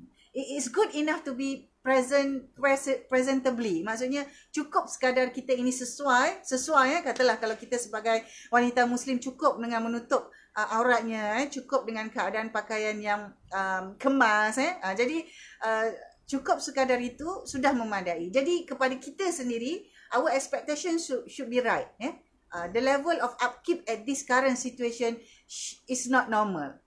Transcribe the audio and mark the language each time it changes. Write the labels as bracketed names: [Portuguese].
[English] It is good enough to be presentably. [Malay] Maksudnya cukup sekadar kita ini sesuai katalah kalau kita sebagai wanita muslim cukup dengan menutup auratnya, cukup dengan keadaan pakaian yang kemas, jadi cukup sekadar itu sudah memadai. Jadi kepada kita sendiri, [English] our expectation should be right. The level of upkeep at this current situation is not normal.